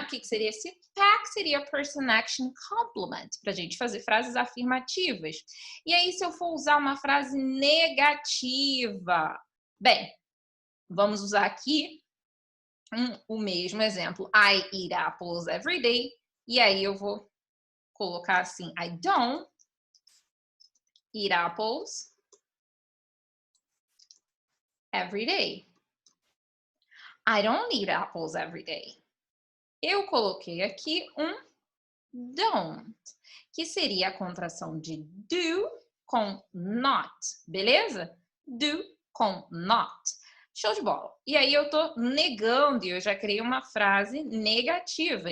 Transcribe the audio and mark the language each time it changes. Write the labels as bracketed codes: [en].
[pt] O que seria esse pack? Seria person action complement, para a gente fazer frases afirmativas. E aí, se eu for usar uma frase negativa, bem, vamos usar aqui o mesmo exemplo. [en] I eat apples every day. [pt] E aí eu vou colocar assim, [en] I don't eat apples every day. I don't eat apples every day. [pt] Eu coloquei aqui um don't, que seria a contração de do com not, beleza? Do com not. Show de bola. E aí eu tô negando e eu já criei uma frase negativa.